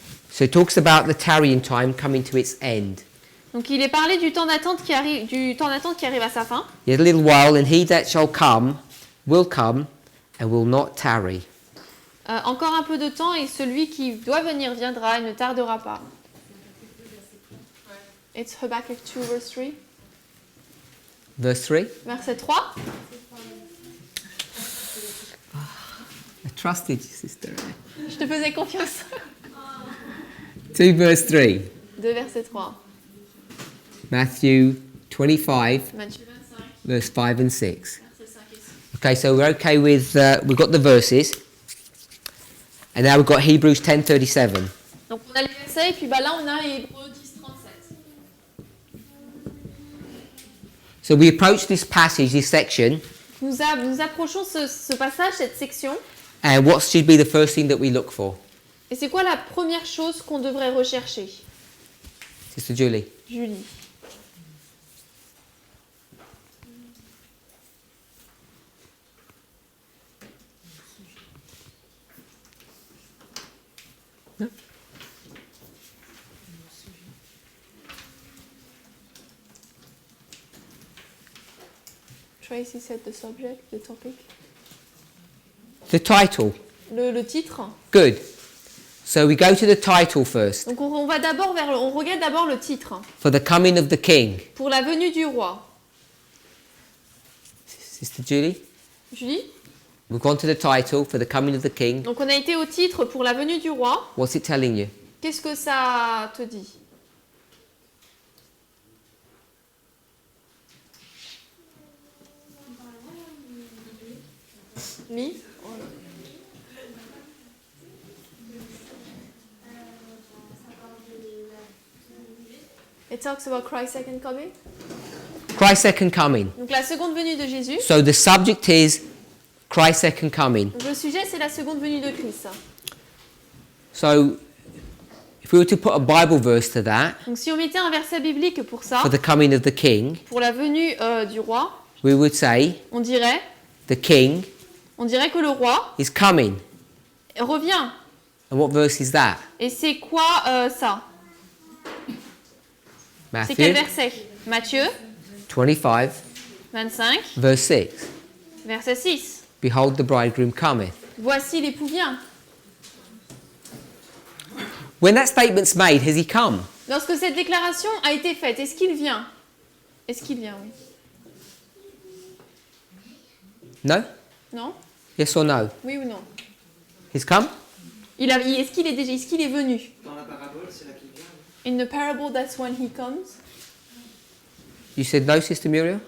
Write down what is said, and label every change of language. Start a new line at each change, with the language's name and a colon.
English: So it talks about the tarrying time coming to its end.
French: Donc il est parlé du temps d'attente qui arrive à sa fin.
English: Yet a little while, and he that shall come will come, and will not tarry.
French: Encore un peu de temps et celui qui doit venir viendra et ne tardera pas.
English: It's Habakkuk 2, verse 3. Verse 3.
French: Verset 3.
English: I trusted you, sister.
French: Je te faisais confiance.
English: 2 verse 3.
French: 2, verset 3.
English: Matthew 25,
French: Matthieu 25,
English: verse 5 and 6.
French: verset 5 et 6.
English: Okay, so we're okay with, we've got the verses. And now we've got Hebrews 10:37.
French: Donc on a les versets et puis là on a Hébreux 10, 37.
English: So we approach this passage, this section,
French: Nous approchons ce passage, cette section.
English: and what should be the first thing that we look for?
French: Et c'est quoi la première chose qu'on devrait rechercher?
English: Sister Julie. Julie. Tracy said the subject, the topic. The title.
French: Le titre.
English: Good. So we go to the title first.
French: Donc on regarde d'abord le titre.
English: For the coming of the king.
French: Pour la venue du roi.
English: Sister Julie? Julie? We've gone to the title for the coming of the king.
French: Donc on a été au titre pour la venue du roi.
English: What's it telling you?
French: Qu'est-ce que ça te dit?
English: Me? It talks about Christ's second coming. Christ's second coming.
French: Donc la seconde venue de Jésus.
English: So the subject is Christ's second coming.
French: Donc le sujet c'est la seconde venue de Christ.
English: So if we were to put a Bible verse to that,
French: Donc si on mettait un verset biblique pour ça,
English: for the coming of the king,
French: pour la venue du roi,
English: we would say
French: on dirait que le roi
English: is coming.
French: revient.
English: And what verse is that?
French: Et c'est quoi ça? C'est quel
English: Matthew
French: verset? Matthieu 25, 25,
English: verse 6.
French: verset 6.
English: Behold, the bridegroom cometh.
French: Voici l'époux vient.
English: When that statement's made, has he come?
French: Lorsque cette déclaration a été faite, est-ce qu'il vient? Est-ce qu'il vient, oui.
English: No?
French: Non?
English: Yes or no?
French: Oui ou non?
English: He's come?
French: Est-ce qu'il est venu? Dans la parabole, c'est là qu'il vient.
English: In the parable, that's when he comes. You said no, Sister Muriel?